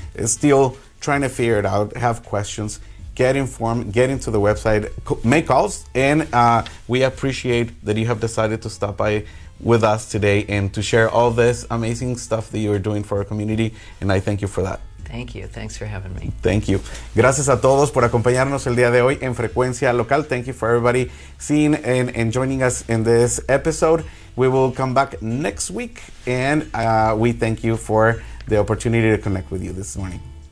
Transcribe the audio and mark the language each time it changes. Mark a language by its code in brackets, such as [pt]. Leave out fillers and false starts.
[en] is still trying to figure it out, have questions, get informed, get into the website, make calls, and we appreciate that you have decided to stop by with us today and to share all this amazing stuff that you are doing for our community, and I thank you for that. Thank you. Thanks for having me. Thank you. [es] Gracias a todos por acompañarnos el día de hoy en Frecuencia Local. [en] Thank you for everybody seeing and joining us in this episode. We will come back next week, and we thank you for the opportunity to connect with you this morning.